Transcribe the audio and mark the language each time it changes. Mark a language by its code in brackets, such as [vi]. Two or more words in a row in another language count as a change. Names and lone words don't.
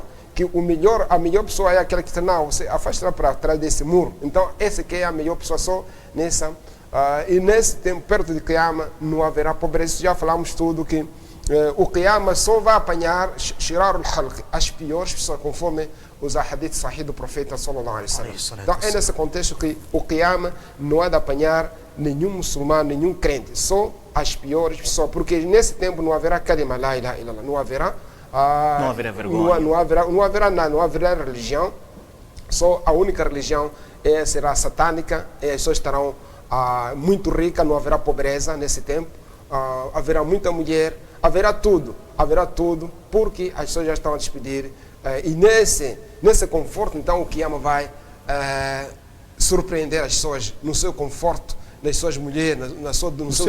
[pt] Que a melhor pessoa é aquela que está, não, você afasta para trás desse muro. Então, essa que é a melhor pessoa só nessa. E nesse tempo, perto de Qiyamah, não haverá pobreza. Já falamos tudo que o Qiyamah só vai apanhar [ar] shirar al-halq, [pt] as piores pessoas, conforme os hadith sahih do profeta [ar] sallallahu alaihi wasallam. [pt] Então, é nesse contexto que o Qiyamah não é de apanhar nenhum muçulmano, nenhum crente, só as piores pessoas, porque nesse tempo não haverá [ar] kalima la ilaha illallah, [pt] não haverá vergonha, não haverá nada, não haverá religião, só a única religião será satânica, e as pessoas estarão muito ricas, não haverá pobreza nesse tempo, haverá muita mulher, haverá tudo, porque as pessoas já estão a despedir, e nesse conforto, então o Qiyamah vai surpreender as pessoas no seu conforto, nas suas mulheres, no seu